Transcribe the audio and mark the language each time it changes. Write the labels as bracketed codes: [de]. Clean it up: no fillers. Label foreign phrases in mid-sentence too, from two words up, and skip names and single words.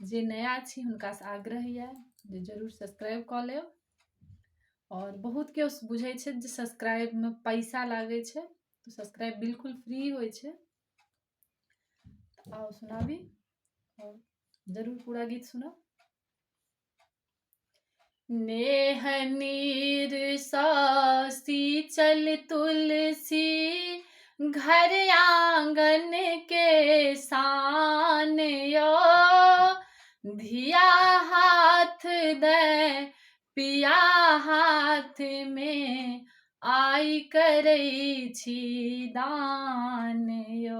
[mai] जे नया छी हुनका से आग्रह यऽ जे जरूर सब्सक्राइब कऽ लेब। और बहुत केओ बुझै छै जे सब्सक्राइब में पैसा लागे छै, तो सब्सक्राइब बिल्कुल फ्री होइ छै। आओ सुनाबी और जरूर पूरा गीत सुनब। नेह नीर सींचल तुलसी घर आंगन के सान यो, धिया हाथ दे पिया हाथ में आई करै छी दान यो।